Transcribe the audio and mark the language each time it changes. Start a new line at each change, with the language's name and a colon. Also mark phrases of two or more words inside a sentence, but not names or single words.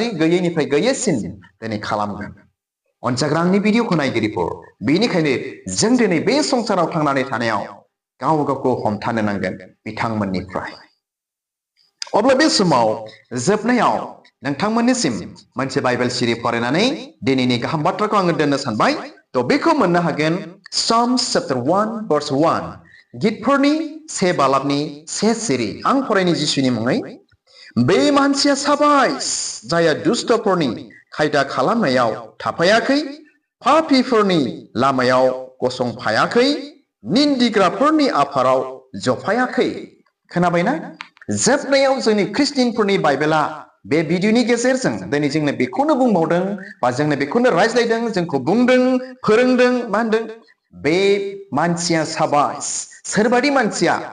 Bodo: गैयैनिफ्राय गैयैसिन दिनै खालामगोन अनजाग्रा आंनि भिडिअखौ नायगिरिफोर बेनिखायनो जों दिनै बे संसाराव थांनानै थानायाव गाव गावखौ हमथानो नांगोन बिथांमोननिफ्राय अब्ला बे समाव जोबनायाव नोंथांमोननिसिम मोनसे बाइबेल सिरि फरायनानै दिनैनि गाहाम बाथ्राखौ आङो दोननो सानबाय थ' बेखौ मोननो हागोन Psalms
English: chapter 1 verse 1
Bodo: गितफोरनि 1 बालाबनि 1 सिरि आं फरायनि जिसुनि मुङै बे मानसिया साबायस जाया दुष्टफोरनि खायदा खालामनायाव थाफायाखै पापीफोरनि लामायाव गसंफायाखै निन्दिग्राफोरनि आफाराव जफायाखै खोनाबायना जोबनायाव जोंनि ख्रिस्टियानफोरनि बाइबेला बे भिडिअनि गेजेरजों दिनै जोंनो बेखौनो बुंबावदों बा जोंनो बेखौनो रायज्लायदों जोंखौ बुंदों फोरोंदों मा होनदों बे मानसिया साबायस सोरबादि मानसिया